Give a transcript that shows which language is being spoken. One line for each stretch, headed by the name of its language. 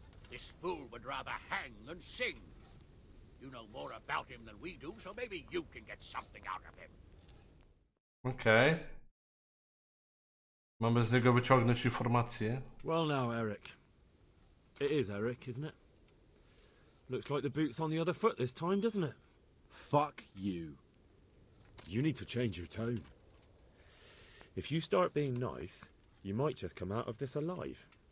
English: This fool would rather hang than sing. You know more about him than we do, so maybe you can get something out of him.
Polish: Okej. Mamy z niego wyciągnąć informacje.
English: Well now, Eric. It is Eric, isn't it? Looks like the boot's on the other foot this time, doesn't it? Fuck you. You need to change your tone. If you start being nice, you might just come out of this alive.